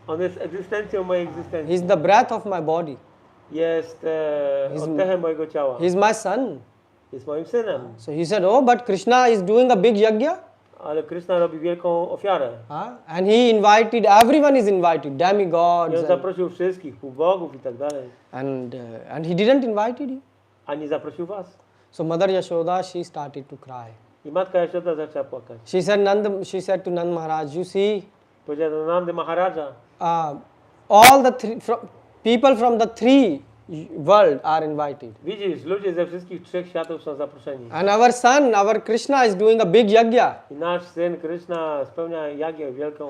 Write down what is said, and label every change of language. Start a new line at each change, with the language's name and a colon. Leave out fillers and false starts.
Polish: On jest egzystencją mojej
English: He
Polish: egzystencji.
English: is the breath of my body.
Polish: Jest oddechem mojego ciała.
English: He is my son.
Polish: Jest moim synem.
English: So he said, oh, but Krishna is doing a big yajna.
Polish: Ale Kryszna robi wielką ofiarę.
English: And he invited, everyone is invited,
Polish: I
English: demigods.
Polish: on zaprosił wszystkich, półbogów i tak dalej.
English: And he didn't invite you.
Polish: A nie zaprosił was.
English: So Mother Yashoda, she started to cry.
Polish: I matka Jaszoda zaczęła płakać.
English: She said to Nand Maharaj, you see,
Polish: Powiedziała do Nandy Maharaja,
English: all the people from the three world are invited.
Polish: widzisz, ludzie ze wszystkich trzech światów są zaproszeni.
English: And our son, our Krishna is doing a big yajna.
Polish: I nasz syn Kryszna spełnia jagię wielką.